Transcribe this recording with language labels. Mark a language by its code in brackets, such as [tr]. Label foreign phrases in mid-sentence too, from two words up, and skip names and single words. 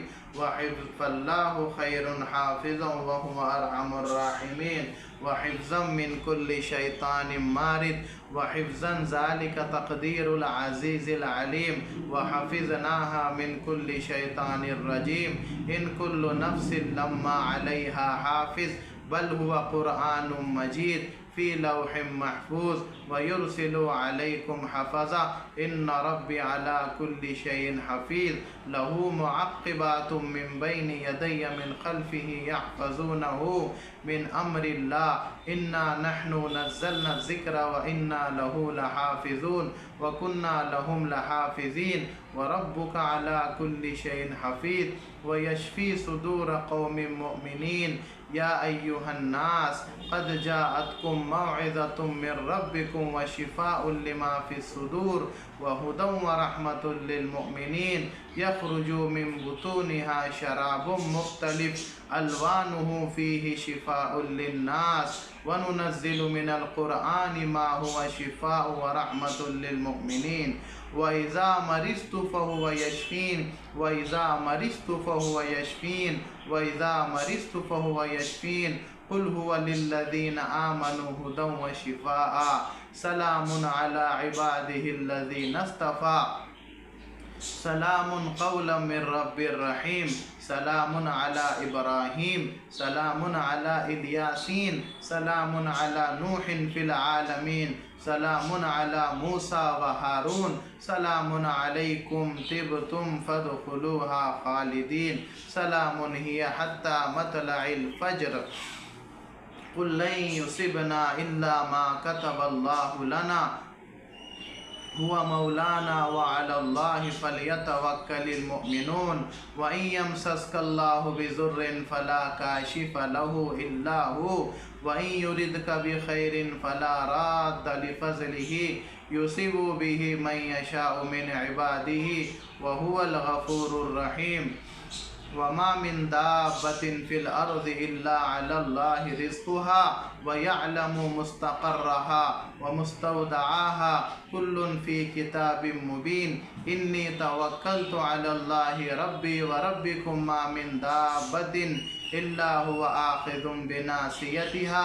[ar] والله خير حافظا وهو أرحم الراحمين. وحفظا من كل شيطان مارد وحفظا ذلك تقدير العزيز العليم. وحفظناها من كل شيطان رجيم. إن كل نفس لما عليها حافظ بل هو قرآن مجيد في لوح محفوظ ويرسل عليكم حفظة إن ربي على كل شيء حفيظ له معقبات من بين يديه من خلفه يحفظونه من أمر الله إنا نحن نزلنا ذكرا وإنا له لحافظون وكنا لهم حافظين وربك على كل شيء حفيظ ويشف صدور قوم مؤمنين يا أيها الناس قد جاءتكم موعظة من ربكم وشفاء لما في الصدور وهدى ورحمة للمؤمنين يخرج من بطونها شراب مختلف ألوانه فيه شفاء للناس وننزل من القرآن ما هو شفاء ورحمة للمؤمنين وإذا مرضت فهو يشفين وإذا مرضت فهو يشفين وإذا مرضت فهو يشفين قل هو للذين آمنوا هدى وشفاء سلام على عباده الذين اصطفى سلام قولا من رب رحيم سلام على إبراهيم سلام على إل ياسين سلام على نوح في العالمين سلام على موسى وهارون سلام عليكم طبتم فادخلوها خالدين سلام هي حتى مطلع الفجر قل لن يصيبنا إلا ما كتب الله لنا هو مولانا وعلى الله فليتوكل المؤمنون وإن يمسسك الله بضر فلا كاشف له إلا هو وإن يردك بخير فلا راد لفضله يصيب به من يشاء من عباده وهو الغفور الرحيم وما من دابة في الأرض إلا على الله رزقها ويعلم مستقرها ومستودعها كل في كتاب مبين إني توكلت على الله ربي وربكم ما من دابة إلا هو آخذ بناصيتها